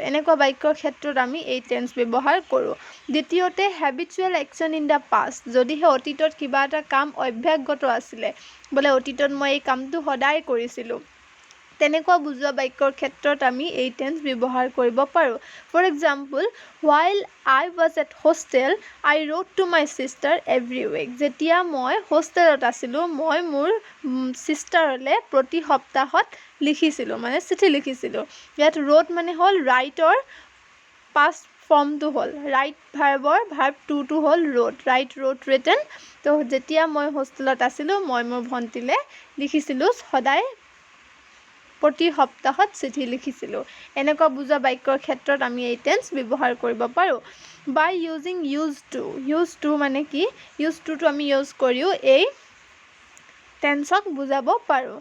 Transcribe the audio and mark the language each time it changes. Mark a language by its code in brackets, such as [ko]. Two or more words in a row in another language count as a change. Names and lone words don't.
[as] এনেকুৱা বাক্যৰ ক্ষেত্ৰত আমি এই টেন্স ব্যৱহাৰ কৰোঁ। দ্বিতীয়তে [en] habitual action in the past. [as] যদিহে অতীতত কিবা এটা কাম অভ্যাসগত আছিলে, বোলে অতীতত মই এই কামটো সদায় কৰিছিলোঁ, তেনেকুৱা বুজোৱা বাক্যৰ ক্ষেত্ৰত আমি এই টেন্স ব্যৱহাৰ কৰিব পাৰোঁ। [en] for example, while I was at hostel, I wrote to my sister every week. [as] যেতিয়া মই হোষ্টেলত আছিলোঁ, মই মোৰ ছিষ্টাৰলৈ প্ৰতি সপ্তাহত লিখিছিলোঁ, মানে চিঠি লিখিছিলোঁ। ইয়াত wrote মানে হ'ল ৰাইটৰ [en] past formটো [as] হ'ল, [en] write verbৰ verb twoটো [as] হ'ল wrote, [en] write wrote written. [as] তো যেতিয়া মই হোষ্টেলত আছিলোঁ, মই মোৰ ভণ্টিলৈ লিখিছিলোঁ, সদায় প্ৰতি সপ্তাহত চিঠি লিখিছিলোঁ। এনেকুৱা বুজোৱা বাক্যৰ ক্ষেত্ৰত আমি এই টেন্স ব্যৱহাৰ কৰিব পাৰোঁ। [en] by using use to [as] মানে কি? [en] use toটো [as] আমি ইউজ কৰিও এই টেন্সক বুজাব পাৰোঁ।